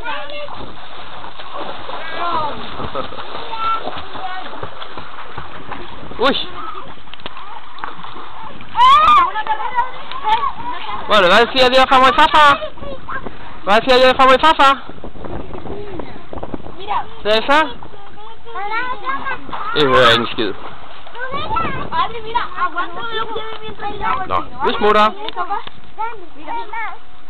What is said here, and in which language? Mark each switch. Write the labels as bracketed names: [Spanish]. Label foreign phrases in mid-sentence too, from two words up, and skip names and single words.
[Spanish] Uy. Bueno, va a decir adiós a Famo y Fafa. Va a decir adiós a Famo y Fafa. Teresa? [Danish] Det hører jeg ingen skid. Nå, vi smutter.